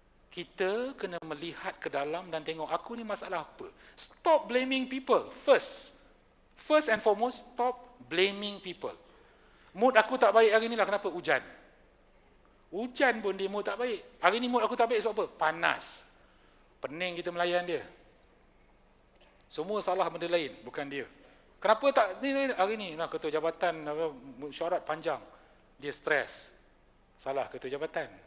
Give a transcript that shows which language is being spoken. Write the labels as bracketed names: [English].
[Malay] Kita kena melihat ke dalam dan tengok aku ni masalah apa. [English] Stop blaming people first. First and foremost, stop blaming people. [Malay] Mood aku tak baik hari ni lah, kenapa? Hujan. Hujan pun dia mood tak baik. Hari ni mood aku tak baik sebab apa? Panas. Pening kita melayan dia. Semua salah benda lain, bukan dia. Kenapa tak ni hari ni? Nah, ketua jabatan mesyuarat panjang. Dia stres. Salah ketua jabatan.